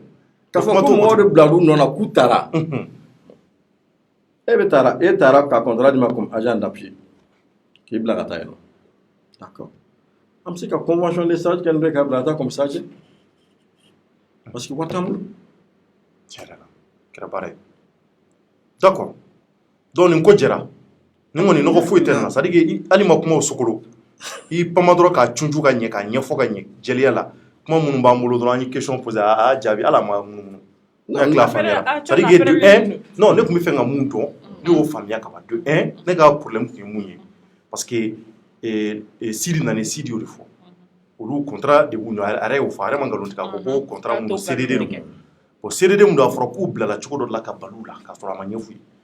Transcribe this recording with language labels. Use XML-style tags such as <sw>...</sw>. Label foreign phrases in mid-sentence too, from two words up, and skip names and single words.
<bm>k'a fɔ ko mɔgɔw de bilal'u nɔ na k'u taara e taara ka contrat di ma</bm> <fr>comme agent d'appui</fr> <bm>k'i bila ka taa yen nɔ d'accord an bɛ se ka</bm> <fr>convention de stage</fr> <bm>kɛ n'o ye k'a bila ka taa</bm> <fr>comme stage parce que</fr> <bm>wari t'an bolo. Tiɲɛ yɛrɛ la kɛra baara ye</bm> <fr>d'accord donc</fr> <bm>nin ko jɛra ni kɔni nɔgɔ foyi tɛ nin na</bm> <fr>c'est à dire que</fr> <bm>hali ma kuma o sogolo i pama dɔrɔn k'a cuncu ka ɲɛ k'a ɲɛfɔ ka ɲɛ jɛlenya la kuma minnu b'an bolo dɔrɔn an ye</bm> <fr>question posé</fr> <bm>a y'a jaabi ala ma munumunu ne hakili la faamuyara</bm> <fr>c'est à dire que de un</fr> <bm>non ne tun bɛ fɛ ka mun dɔn ne y'o faamuya ka ban</bm> <fr>de un</fr> <bm>ne ka problème tun ye mun ye</bm> <fr>parce que</fr> <bm>Sidi nana Sidi y'o de fɔ olu contrat de b'u ni a yɛrɛ y'o fɔ a yɛrɛ ma nkalon tigɛ a ko ko contrat mun don CDD don bon CDD mun don a fɔra k'u bilala cogo dɔ la ka balo la k'a sɔrɔ a ma ɲɛ f'u</bm>